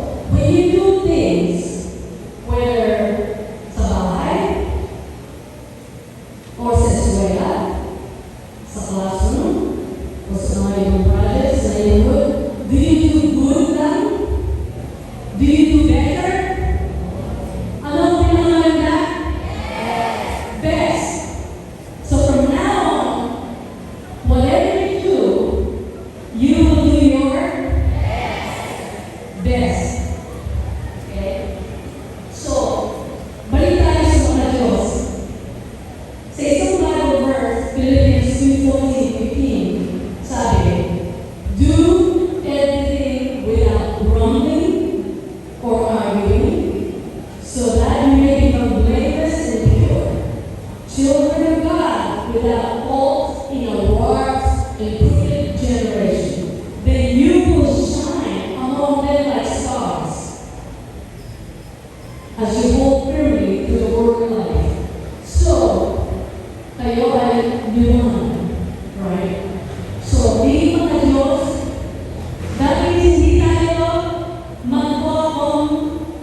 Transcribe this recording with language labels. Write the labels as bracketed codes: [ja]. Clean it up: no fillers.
[en] when you do things, whether sa bahay, or [tl] sa eskwela, [en] sa classroom, o sa mga ibang projects sa neighborhood, do you do good lang? Do you do better? [tl] Ano ang pinamaganda? Best. [en] So from now on, whatever you do, you will do your best. Okay? [tl] So, balik tayo sa mga Diyos. Sa isang Bible verse, [en] Philippians 2:14-15, [tl] sabi, [en] do everything without grumbling or arguing, so that you may become blameless and pure, children of God without fault in a warped and crooked generation. Then you will shine among them like stars, as you hold firmly to the word of life. [tl] So, kayo ay liwanag, right? So, di mga Diyos, dahil hindi tayo mag-complain.